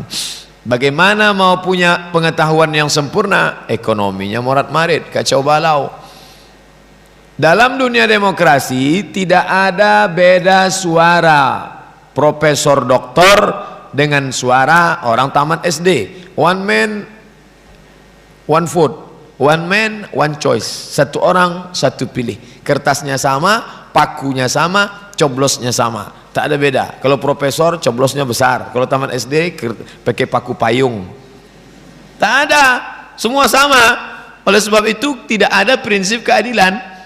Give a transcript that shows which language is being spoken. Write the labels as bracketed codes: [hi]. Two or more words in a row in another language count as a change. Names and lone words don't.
[id] Bagaimana mau punya pengetahuan yang sempurna? Ekonominya morat marit, kacau balau. Dalam dunia demokrasi tidak ada beda suara profesor doktor dengan suara orang tamat SD. [en] One man, one vote. One man, one choice. [id] Satu orang, satu pilih. Kertasnya sama, pakunya sama, coblosnya sama. Tak ada beda. Kalau profesor, coblosnya besar. Kalau tamat SD, pakai paku payung. Tak ada. Semua sama. Oleh sebab itu, tidak ada prinsip keadilan.